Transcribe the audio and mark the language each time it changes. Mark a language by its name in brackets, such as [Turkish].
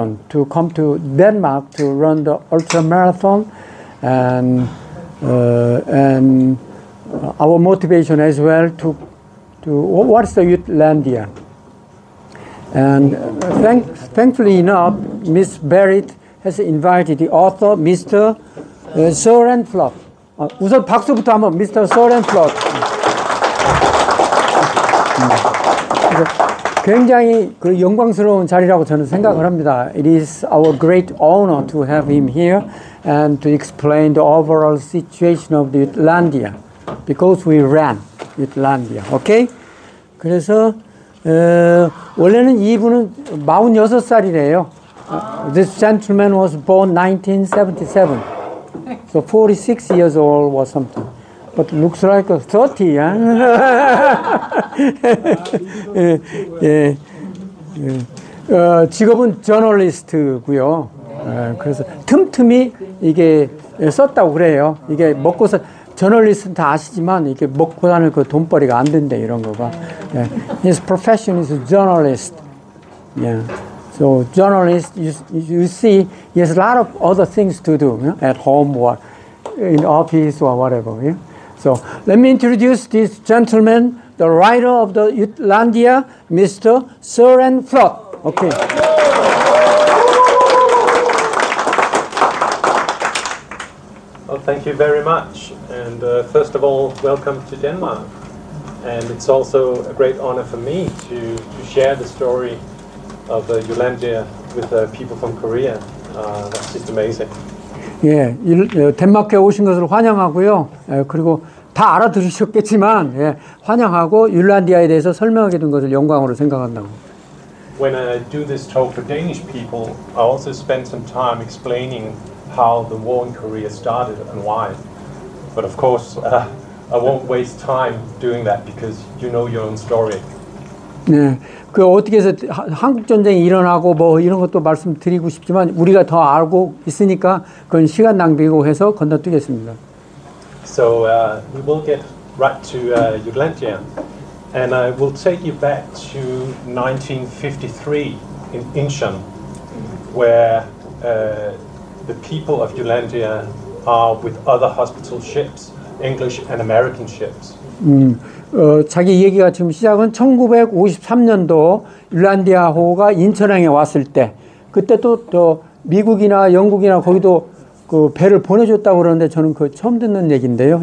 [English] to come to Denmark to run the ultra marathon, and our motivation as well to what's the Jutlandia. And thankfully enough, Miss Barrett has invited the author, Mr. Søren Flot. [Korean] 우선 박수부터 한번 Mr. Søren Flot. 굉장히 그 영광스러운 자리라고 저는 생각을 합니다. [English] It is our great honor to have him here and to explain the overall situation of the Jutlandia because we ran Jutlandia. Okay? [Korean] 그래서 원래는 이분은 46살이래요. [English] This gentleman was born 1977. So 46 years old or something. But looks like 30, yeah? [Korean] 예. 직업은 저널리스트고요. 그래서 틈틈이 이게 썼다고 그래요. 이게 먹고서 저널리스트는 다 아시지만 이게 먹고 사는 그 돈벌이가 안 된대 이런 거가. [English] His profession is a journalist. Yeah. So journalist, you see, he has a lot of other things to do, you know, at home or in office or whatever. Yeah? So let me introduce this gentleman, the writer of the Jutlandia, Mr. Søren Flot. Okay. Well, thank you very much. And first of all, welcome to Denmark. And it's also a great honor for me to share the story of Jutlandia with people from Korea. That's just amazing. [Korean] 예, 덴마크에 오신 것을 환영하고요. 그리고 다 알아들으셨겠지만 환영하고 율란디아에 대해서 설명하게 된 것을 영광으로 생각한다고. [English] When I do this talk for Danish people, I also spend some time explaining how the war in Korea started and why. But of course, I won't waste time doing that because you know your own story. [Korean] 네, 그 어떻게 해서 한국 전쟁이 일어나고 뭐 이런 것도 말씀드리고 싶지만 우리가 더 알고 있으니까 그건 시간 낭비고 해서 건너뛰겠습니다. [English] So we will get right to Jutlandia, and I will take you back to 1953 in Incheon, where the people of Jutlandia are with other hospital ships, English and American ships. [Korean] 자기 얘기가 지금 시작은 1953년도 율란디아호가 인천항에 왔을 때 그때 또 미국이나 영국이나 거기도 그 배를 보내줬다고 그러는데 저는 그 처음 듣는 얘기인데요.